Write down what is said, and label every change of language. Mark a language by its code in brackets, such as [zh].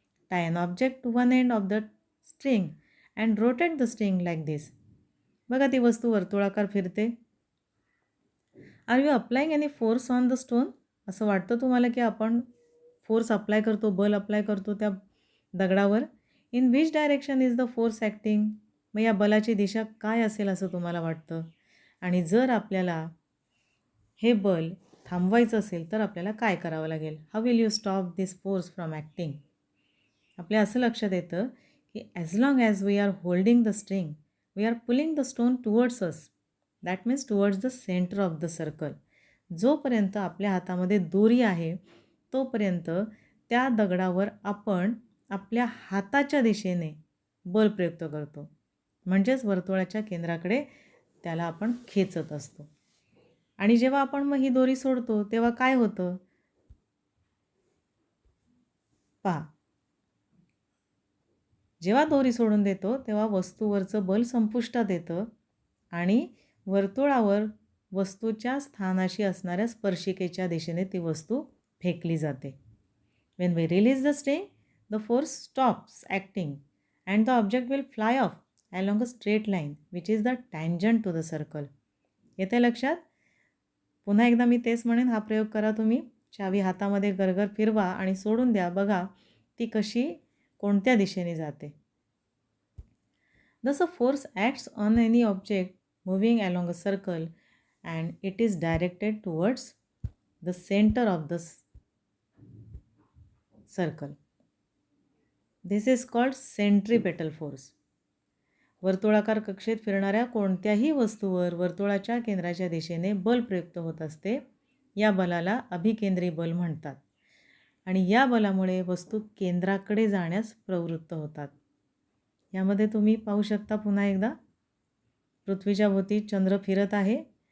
[en] Tie an object to one end of the string and rotate the string like this. [mr] बघा ती वस्तू वर्तुळाकार फिरते. [en] Are you applying any force on the stone? [mr] असं वाटतं तुम्हाला की आपण फोर्स अप्लाय करतो, बल अप्लाय करतो त्या दगडावर? [en] In which direction is the force acting? [mr] मग या बलाची दिशा काय असेल असं तुम्हाला वाटतं? आणि जर आपल्याला हे बल थांबवायचं असेल तर आपल्याला काय करावं लागेल? [en] How will you stop this force from acting? [mr] आपल्या असं लक्षात येतं की [en] As long as we are holding the string we are pulling the stone towards us. That means towards the centre of the circle. [mr] जोपर्यंत आपल्या हातामध्ये दोरी आहे तोपर्यंत त्या दगडावर आपण आपल्या हाताच्या दिशेने बल प्रयुक्त करतो. म्हणजेच वर्तुळाच्या केंद्राकडे त्याला आपण खेचत असतो. आणि जेव्हा आपण मग ही दोरी सोडतो तेव्हा काय होतं? पहा, जेव्हा दोरी सोडून देतो तेव्हा वस्तूवरचं बल संपुष्टात येतं आणि वर्तुळावर वस्तूच्या स्थानाशी असणाऱ्या स्पर्शिकेच्या दिशेने ती वस्तू फेकली जाते. [en] When we release the string, the force stops acting and the object will fly off along a straight line which is the tangent to the circle. [mr] येते लक्षात? पुन्हा एकदा मी तेच म्हणेन, हा प्रयोग करा तुम्ही. चावी हातामध्ये गरगर फिरवा आणि सोडून द्या. बघा ती कशी कोणत्या दिशेने जाते. [en] Thus a force acts on any object moving along a circle and it is directed towards the center of the circle. This is called centripetal force. [mr] वर्तुळाकार कक्षेत फिरणाऱ्या कोणत्याही वस्तूवर वर्तुळाच्या केंद्राच्या दिशेने बल प्रयुक्त होत असते. या बलाला अभिकेंद्री बल म्हणतात आणि या बलामुळे वस्तू केंद्राकडे जाण्यास प्रवृत्त होतात. यामध्ये तुम्ही पाहू शकता पुन्हा एकदा पृथ्वीच्या भोवती चंद्र फिरत आहे.